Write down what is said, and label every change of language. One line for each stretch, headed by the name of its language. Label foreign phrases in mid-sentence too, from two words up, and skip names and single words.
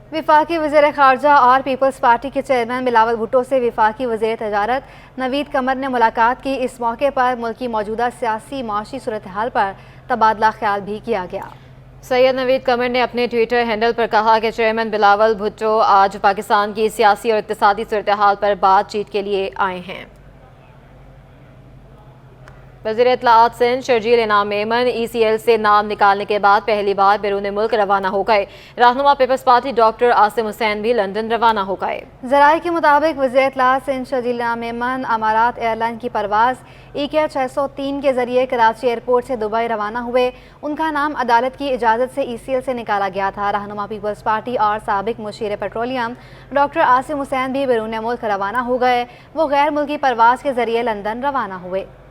Urdu: وفاقی وزیر خارجہ اور پیپلز پارٹی کے چیئرمین بلاول بھٹو سے وفاقی وزیر تجارت نوید قمر نے ملاقات کی. اس موقع پر ملک کی موجودہ سیاسی معاشی صورت حال پر تبادلہ خیال بھی کیا گیا. سید نوید قمر نے اپنے ٹوئٹر ہینڈل پر کہا کہ چیئرمین بلاول بھٹو آج پاکستان کی سیاسی اور اقتصادی صورت حال پر بات چیت کے لیے آئے ہیں. وزیر اطلاعات سندھ شرجیل انعام میمن ECL سے نام نکالنے کے بعد پہلی بار بیرون ملک روانہ ہو گئے. رہنما پیپلز پارٹی ڈاکٹر عاصم حسین بھی لندن روانہ ہو گئے. ذرائع کے مطابق وزیر اطلاعات سندھ شرجیل انعام میمن امارات ایئرلائن کی پرواز EK 603 کے ذریعے کراچی ایئرپورٹ سے دبئی روانہ ہوئے. ان کا نام عدالت کی اجازت سے ECL سے نکالا گیا تھا. رہنما پیپلز پارٹی اور سابق مشیر پیٹرولیم ڈاکٹر عاصم حسین بھی بیرون ملک روانہ ہو گئے. وہ غیر ملکی پرواز کے ذریعے لندن روانہ ہوئے.